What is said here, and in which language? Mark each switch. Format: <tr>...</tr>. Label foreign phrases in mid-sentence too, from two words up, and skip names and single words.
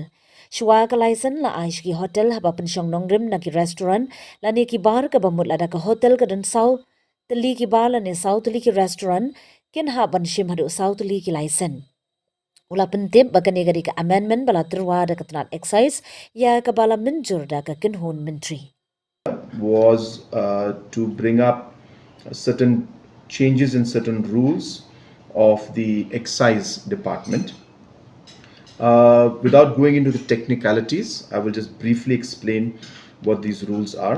<kha>Shwa ka license la ai Shaki Hotel haba pensyong nongrim na ki restaurant la ni ki bar ka bamut la da ka hotel ka dan sau teli ki bar la ni sau teli ki restaurant kin ha ban shim hadu sau teli ki license. Ula pentip bakane gari ka amendment bala terwa da ka tanat excise ya ka bala menjur da ka kinhun menteri.</kha> <en>Was to bring up certain changes in certain rules of the excise department. Without going into the technicalities, I will just briefly explain what these rules are.</en>